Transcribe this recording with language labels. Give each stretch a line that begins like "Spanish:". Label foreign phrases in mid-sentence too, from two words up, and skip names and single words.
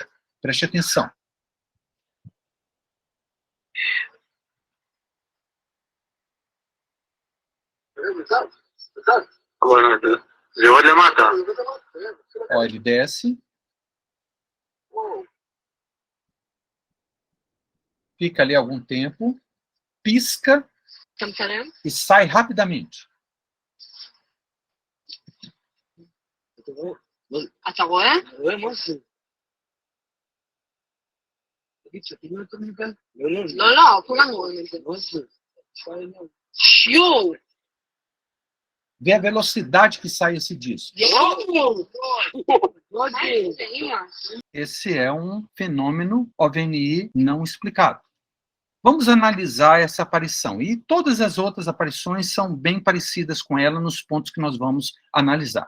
Portuguese: Preste atenção. Ó, ele desce. Fica ali algum tempo. Pisca. E sai rapidamente.
Hebrew: אתה רואה? רואה משהו. תגיד, שתינו יותר מכאן? לא, כולנו רואים את זה. מה זה? שיו!
Portuguese: Vê a velocidade que sai esse disco. Esse é um fenômeno OVNI não explicado. Vamos analisar essa aparição. E todas as outras aparições são bem parecidas com ela nos pontos que nós vamos analisar.